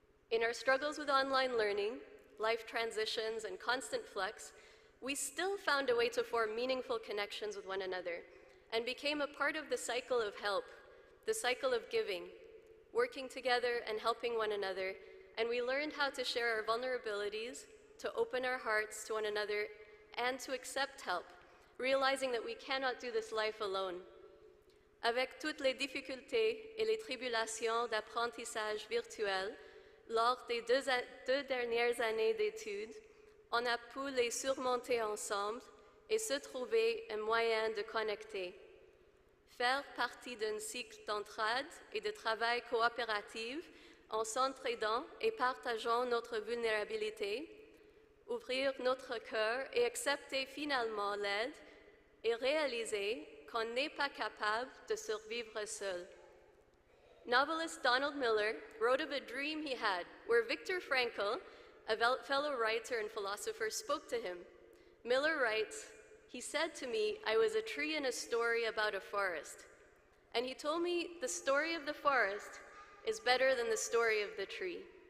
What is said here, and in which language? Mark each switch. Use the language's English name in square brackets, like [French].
[English] In our struggles with online learning, life transitions, and constant flux, we still found a way to form meaningful connections with one another and became a part of the cycle of help, the cycle of giving, working together and helping one another, and we learned how to share our vulnerabilities, to open our hearts to one another, and to accept help, realizing that we cannot do this life alone. [French] Avec toutes les difficultés et les tribulations d'apprentissage virtuel, lors des deux dernières années d'études, on a pu les surmonter ensemble et se trouver un moyen de connecter. Faire partie d'un cycle d'entraide et de travail coopératif en s'entraidant et partageant notre vulnérabilité, ouvrir notre cœur et accepter finalement l'aide et réaliser qu'on n'est pas capable de survivre seul. [English] Novelist Donald Miller wrote of a dream he had where Viktor Frankl, a fellow writer and philosopher, spoke to him. Miller writes, "He said to me, I was a tree in a story about a forest. And he told me the story of the forest is better than the story of the tree.